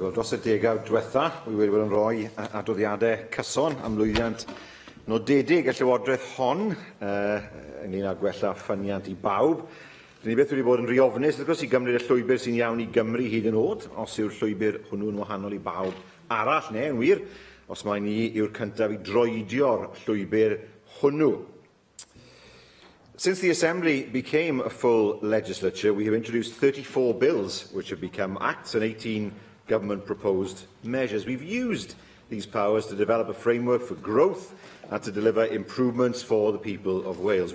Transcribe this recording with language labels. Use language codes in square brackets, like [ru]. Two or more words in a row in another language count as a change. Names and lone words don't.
[cy] Wel, dros y degawd diwetha, wi wedi bod yn rhoi adroddiadau cyson am lwyddiant nodedig y Llywodraeth hon ynglŷn â gwella ffyniant I bawb. Dyn ni beth wedi bod yn riofnus, wrth gwrs, I gymryd y llwybr sy'n iawn I Gymru hyd yn oed, os yw'r llwybr hwnnw'n wahanol I bawb arall, neu yn wir, os mae ni yw'r cyntaf I droedio'r llwybr hwnnw. [en] Since the Assembly became a full legislature, we have introduced 34 bills which have become acts and 18 government-proposed measures. We've used these powers to develop a framework for growth and to deliver improvements for the people of Wales.